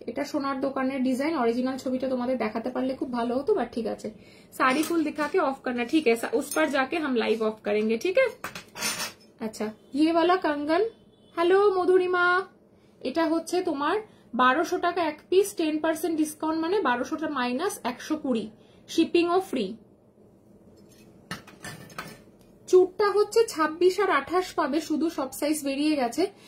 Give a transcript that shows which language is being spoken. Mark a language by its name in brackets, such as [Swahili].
[Bangla] এটা সোনার দোকানের ডিজাইন, অরিজিনাল ছবিটা তোমাদের দেখাতে পারলে খুব ভালো হতো, বাট ঠিক আছে। [Hindi] साड़ी फुल दिखा के ऑफ करना, ठीक है? उस पर जाके हम लाइव ऑफ करेंगे, ठीक है? अच्छा ये वाला कंगन, [Bangla] হ্যালো মধুরিমা, এটা হচ্ছে তোমার 1200 টাকা এক পিস, 10% ডিসকাউন্ট মানে 1200 টাকা মাইনাস 120, শিপিং ও ফ্রি। চুটটা হচ্ছে 26 আর 28 পাবে, শুধু সব সাইজ বেরিয়ে গেছে।